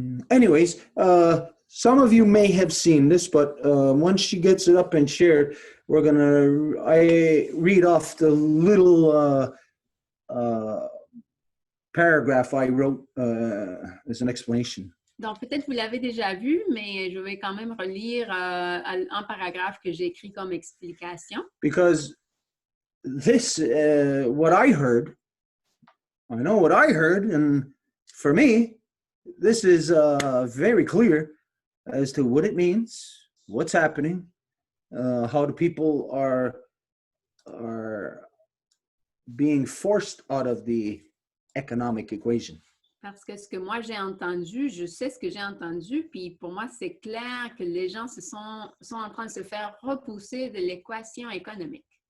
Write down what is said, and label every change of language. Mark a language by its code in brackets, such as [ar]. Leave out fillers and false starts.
[en] Anyways, some of you may have seen this, but once she gets it up and shared, I read off the little paragraph I wrote as an explanation. [fr] Donc peut-être vous l'avez déjà vu, mais je vais quand même relire un paragraphe que j'ai écrit comme explication. [en] Because this, what I heard, I know what I heard, and for me, this is very clear as to what it means, what's happening, how the people are being forced out of the economic equation. [fr] Parce que ce que moi j'ai entendu, je sais ce que j'ai entendu, puis pour moi c'est clair que les gens sont en train de se faire repousser de l'équation économique.